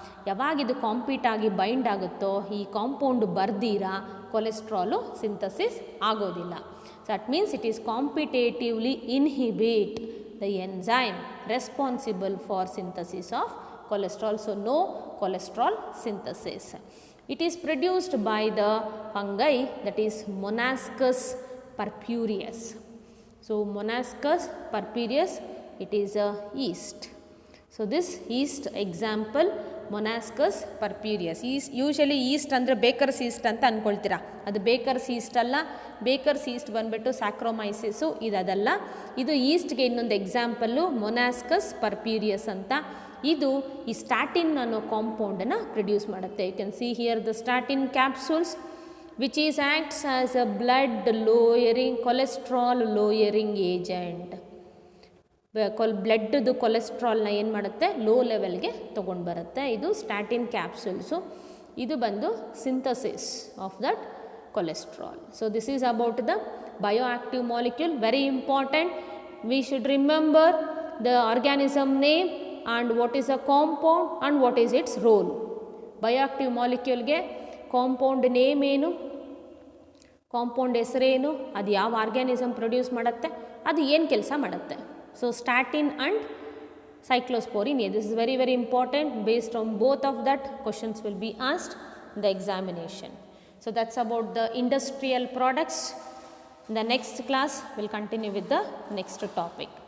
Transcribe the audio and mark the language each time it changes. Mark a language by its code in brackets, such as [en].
[kn] ಯಾವಾಗ ಇದು ಕಾಂಪೀಟ್ ಆಗಿ ಬೈಂಡ್ ಆಗುತ್ತೋ ಈ ಕಾಂಪೌಂಡ್ ಬರ್ದಿರ ಕೊಲೆಸ್ಟ್ರಾಲು ಸಿಂಥಸಿಸ್ ಆಗೋದಿಲ್ಲ. [en] So that means it is competitively inhibit the enzyme responsible for synthesis of cholesterol. So no cholesterol synthesis. It is produced by the fungi, that is Monascus purpureus. So Monascus purpureus, it is a yeast. So this yeast example Monascus purpureus. [kn] Usually yeast ಅಂದರೆ bakers East ಅಂತ ಅಂದ್ಕೊಳ್ತೀರಾ, ಅದು bakers East ಅಲ್ಲ. Bakers East ಬಂದುಬಿಟ್ಟು ಸ್ಯಾಕ್ರೋಮೈಸಿಸು ಇದಲ್ಲ. ಇದು ಈಸ್ಟ್ಗೆ ಇನ್ನೊಂದು example ಮೊನಾಸ್ಕಸ್ ಪರ್ಪ್ಯೂರಿಯಸ್ ಅಂತ. ಇದು ಈ ಸ್ಟ್ಯಾಟಿನ್ ಅನ್ನೋ ಕಾಂಪೌಂಡನ್ನು ಪ್ರೊಡ್ಯೂಸ್ ಮಾಡುತ್ತೆ. [en] You can see here the statin capsules which is acts as a blood lowering cholesterol lowering agent. [kn] ಬ್ಲಡ್ದು ಕೊಲೆಸ್ಟ್ರಾಲ್ನ ಏನು ಮಾಡುತ್ತೆ, ಲೋ ಲೆವೆಲ್ಗೆ ತೊಗೊಂಡು ಬರುತ್ತೆ. ಇದು ಸ್ಟ್ಯಾಟಿನ್ ಕ್ಯಾಪ್ಸೂಲ್ಸು. ಇದು ಬಂದು [en] Synthesis of that cholesterol. So this is about the bioactive molecule. Very important, we should remember the organism name and what is a compound and what is its role. [kn] Bioactive ಮಾಲಿಕ್ಯೂಲ್ಗೆ compound name ಏನು, compound ಹೆಸರೇನು, ಅದು ಯಾವ organism produce ಮಾಡುತ್ತೆ, ಅದು ಏನು ಕೆಲಸ ಮಾಡುತ್ತೆ. So statin and [en] cyclosporine A, this is very important. Based on both of that, questions will be asked in the examination. So that's about the industrial products. In the next class we'll continue with the next topic.